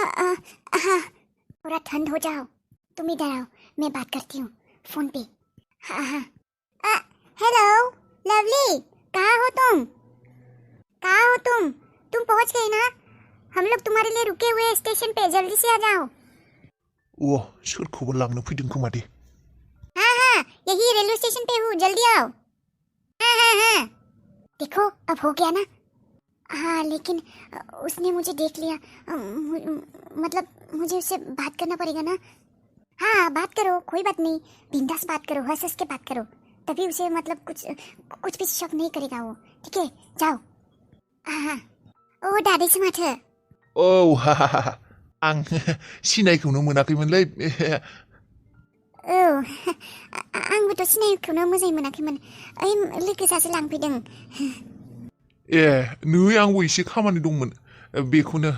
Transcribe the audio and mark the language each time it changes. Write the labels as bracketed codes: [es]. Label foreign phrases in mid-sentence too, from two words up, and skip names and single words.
[hi] हाँ, थोड़ा ठंड हो जाओ, तुम इधर आओ, मैं बात करती हूँ फोन पे। हाँ हाँ। हेलो लवली, कहाँ हो तुम? कहाँ हो तुम पहुँच गई ना? हम लोग तुम्हारे लिए रुके हुए हैं स्टेशन पे, जल्दी से आ जाओ। [brx] सोरखौबा लांनो फैदों खोमा दे। [hi] हाँ हाँ, यही रेलवे स्टेशन पे हूँ, जल्दी आओ। हाँ हाँ हाँ, देखो अब हो गया ना। हाँ लेकिन उसने मुझे देख लिया, मतलब मुझे उससे बात करना पड़ेगा ना। हाँ बात करो, कोई बात नहीं, बिंदास बात करो, हंस हंस के बात करो, तभी उसे मतलब कुछ कुछ भी शक नहीं करेगा वो। ठीक है जाओ। हाँ हाँ। [brx] ओ दादैसो माथो। हाहाहा आं सिनायखौनो मोनाखैमोनलै। औ आंबोथ' सिनायखौनो मोजाङै मोनाखैमोन, ओइ लोगो सासे लांफैदों। नै आंबो एसे खामानि दंमोन बेखौनो।